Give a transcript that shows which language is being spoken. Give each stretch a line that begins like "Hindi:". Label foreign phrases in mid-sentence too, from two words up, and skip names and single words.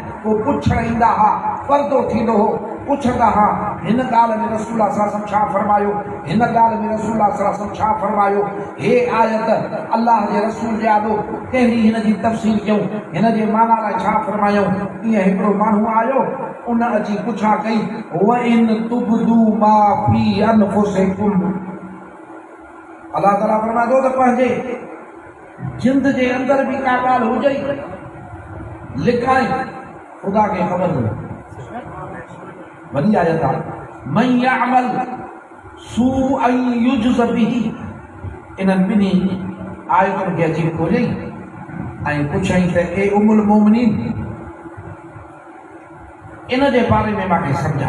Sindhi: पोइ पुछण ईंदा हा, पर्दो थींदो हो, पुछंदा हा हिन ॻाल्हि में रसूलुल्लाह
Arabic: صلى الله عليه وسلم
Sindhi: छा फरमायो, हिन ॻाल्हि में रसूलुल्लाह
Arabic: صلى الله عليه وسلم
Sindhi: छा फरमायो, हे आयत अल्लाह जे रसूल जे आॾो कहिड़ी हिन जी तफ़सील कयूं, हिन जे माना लाइ छा फरमायूं। ईअं हिकिड़ो माण्हू आयो, उन अची पुछा कई,
Arabic: وإن تبدوا ما في أنفسكم,
Sindhi: अल्लाह ताला फरमाए थो त पंहिंजे जिंद जे अंदर भी का ॻाल्हि हुजे लिखाई, ख़ुदा खे ख़बर हुई। वॾी आयत आहे,
Arabic: من يعمل سوءا يجز به.
Sindhi: इन्हनि ॿिन्ही आयतुनि खे अची खोलियई ऐं पुछई त ए
Arabic: أم المؤمنين,
Sindhi: इन जे बारे में मूंखे सम्झाए।